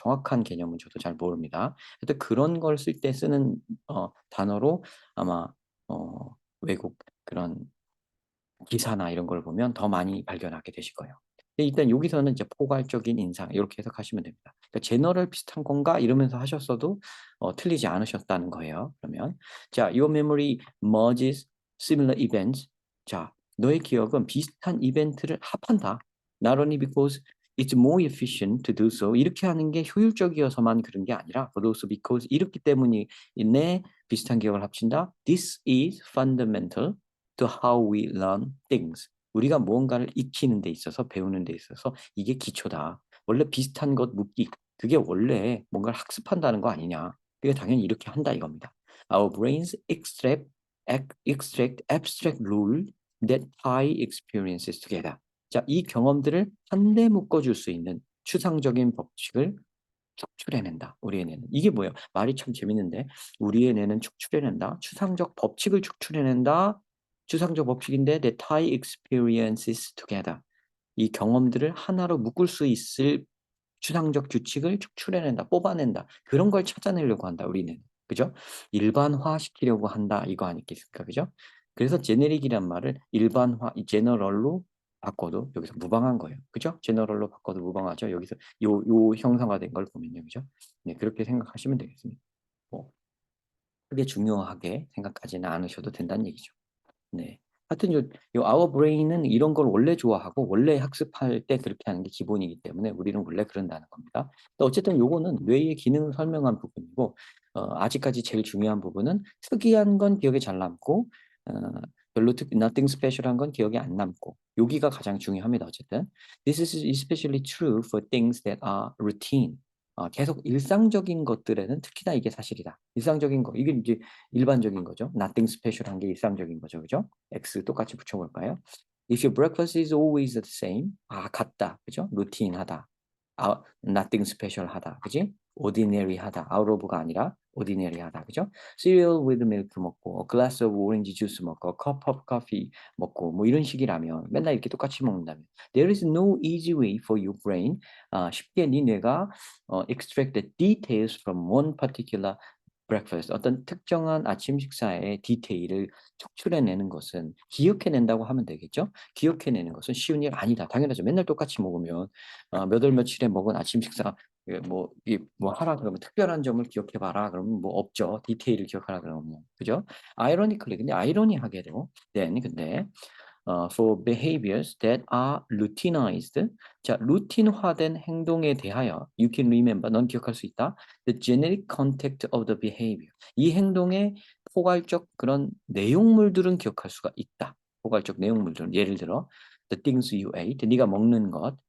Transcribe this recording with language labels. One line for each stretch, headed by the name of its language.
Korean: 정확한 개념은 저도 잘 모릅니다. 하여튼 그런 걸 쓸 때 쓰는 단어로 아마 외국 그런 기사나 이런 걸 보면 더 많이 발견하게 되실 거예요. 근데 일단 여기서는 이제 포괄적인 인상 이렇게 해석하시면 됩니다. 그러니까 제너럴 비슷한 건가 이러면서 하셨어도 틀리지 않으셨다는 거예요. 그러면 자,
English: your memory merges similar events.
Korean: 자, 너의 기억은 비슷한 이벤트를 합한다.
English: Not only because it's more efficient to do so.
Korean: 이렇게 하는 게 효율적이어서만 그런 게 아니라
English: but also because
Korean: 이렇기 때문에 비슷한 기억을 합친다.
English: This is fundamental to how we learn things.
Korean: 우리가 무언가를 익히는 데 있어서 배우는 데 있어서 이게 기초다. 원래 비슷한 것 묻기. 그게 원래 뭔가를 학습한다는 거 아니냐. 그게 당연히 이렇게 한다 이겁니다.
English: Our brains extract abstract rule that tie experiences together.
Korean: 자, 이 경험들을 한데 묶어줄 수 있는 추상적인 법칙을 축출해낸다. 우리의 뇌는. 이게 뭐예요? 말이 참 재밌는데 우리의 뇌는 축출해낸다. 추상적 법칙을 축출해낸다. 추상적 법칙인데
English: that tie experiences together.
Korean: 이 경험들을 하나로 묶을 수 있을 추상적 규칙을 축출해낸다. 뽑아낸다. 그런 걸 찾아내려고 한다. 우리는. 그죠? 일반화시키려고 한다. 이거 아니겠습니까? 그죠? 그래서 제네릭이란 말을 일반화, 제너럴로 바꿔도 여기서 무방한 거예요. 그죠? 제너럴로 바꿔도 무방하죠. 여기서 요 형상화된 걸 보면요. 그죠? 네, 그렇게 생각하시면 되겠습니다. 뭐, 크게 중요하게 생각하지는 않으셔도 된다는 얘기죠. 네. 하여튼 요 our brain은 이런 걸 원래 좋아하고 원래 학습할 때 그렇게 하는 게 기본이기 때문에 우리는 원래 그런다는 겁니다. 근데 어쨌든 요거는 뇌의 기능을 설명한 부분이고 아직까지 제일 중요한 부분은 특이한 건 기억에 잘 남고 어, 별로 nothing special한 건 기억에 안 남고 여기가 가장 중요합니다. 어쨌든
English: this is especially true for things that are routine.
Korean: 계속 일상적인 것들에는 특히나 이게 사실이다. 일상적인 거 이게 이제 일반적인 거죠. nothing special한 게 일상적인 거죠. 그죠? X 똑같이 붙여볼까요?
English: If your breakfast is always the same,
Korean: 같다. 그죠? 루틴하다. nothing special 하다. 그지? ordinary 하다. out of가 아니라 ordinary 하다. 그죠?
English: cereal with milk 먹고, a glass of orange juice 먹고, a cup of coffee 먹고,
Korean: 뭐 이런 식이라면, 맨날 이렇게 똑같이 먹는다면,
English: there is no easy way for your brain,
Korean: 쉽게 네 뇌가
English: extract the details from one particular
Korean: breakfast 어떤 특정한 아침 식사의 디테일을 척출해내는 것은 기억해낸다고 하면 되겠죠. 기억해내는 것은 쉬운 일 아니다. 당연하죠. 맨날 똑같이 먹으면 몇 월 며칠에 먹은 아침 식사 뭐 하라 그러면 특별한 점을 기억해 봐라 그러면 뭐 없죠. 디테일을 기억하라 그러면 그죠?
English: ironically
Korean: 근데 아이러니하게도 근데
English: for behaviors that are routinized.
Korean: 자, 루틴화된 행동에 대하여
English: you can remember,
Korean: 넌 기억할 수 있다.
English: The generic content of the behavior.
Korean: 이 행동의 포괄적 그런 내용물들은 기억할 수가 있다. 포괄적 내용물들은 예를 들어
English: the things you ate,
Korean: 네가 먹는 것.